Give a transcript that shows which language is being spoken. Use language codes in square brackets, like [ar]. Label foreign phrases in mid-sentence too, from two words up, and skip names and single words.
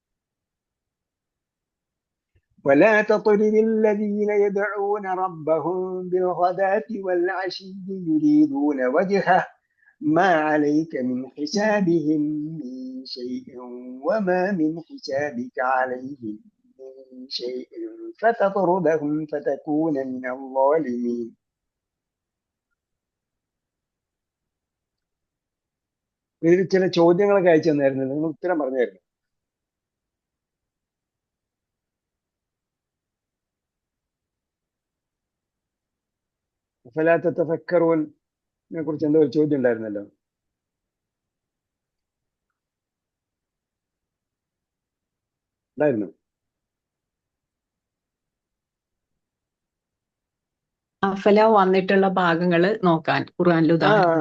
[ar] ولا تطرد الذين يدعون ربهم بالغداة والعشي يريدون وجهه ما عليك من حسابهم من شيء وما من حسابك عليهم من شيء فتطردهم فتكون من الظالمين. [ml] ഇതിൽ ചില ചോദ്യങ്ങളൊക്കെ അയച്ചു തന്നായിരുന്നു, നിങ്ങൾ ഉത്തരം പറഞ്ഞായിരുന്നു. [ar] فلا تتفكرون [ml] കുറിച്ച് എന്തോ ഒരു ചോദ്യം ഉണ്ടായിരുന്നല്ലോ. ഉണ്ടായിരുന്നു. അഫല വന്നിട്ടുള്ള ഭാഗങ്ങൾ നോക്കാൻ ഖുർആനിൽ ഉദാഹരണങ്ങൾ